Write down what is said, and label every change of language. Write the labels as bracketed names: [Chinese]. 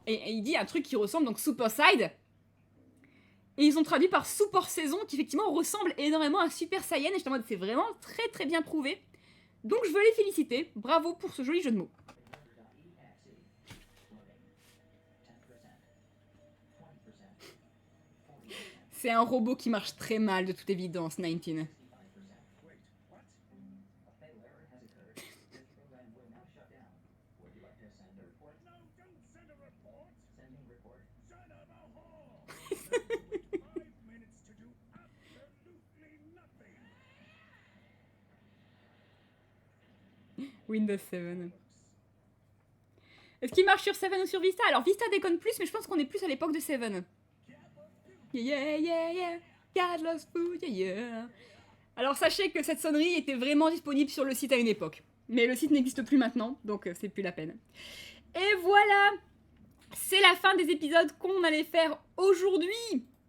[French] Et il dit un truc qui ressemble, donc Super Side. Et ils ont traduit par Super Saison, qui effectivement ressemble énormément à Super Saiyan. Et j'étais en mode, c'est vraiment très très bien prouvé. Donc je veux les féliciter. Bravo pour ce joli jeu de mots. [English] Commander.exe. Loading. 10%. 20%. 40%. [French] C'est un robot qui marche très mal, de toute évidence, 19. [English] 65%. Wait, what? A fatal error has occurred. This program will now shut down. Would you like to send a report? No, don't send a report. Sending report. Son of a whore. 5 minutes to do absolutely nothing. Windows 7. [French] Est-ce qu'il marche sur Seven ou sur Vista? Alors Vista déconne plus, mais je pense qu'on est plus à l'époque de Seven. [English] Yeah, yeah, yeah, God loves food, yeah, yeah. [French] Alors sachez que cette sonnerie était vraiment disponible sur le site à une époque. Mais le site n'existe plus maintenant, donc c'est plus la peine. Et voilà! C'est la fin des épisodes qu'on allait faire aujourd'hui.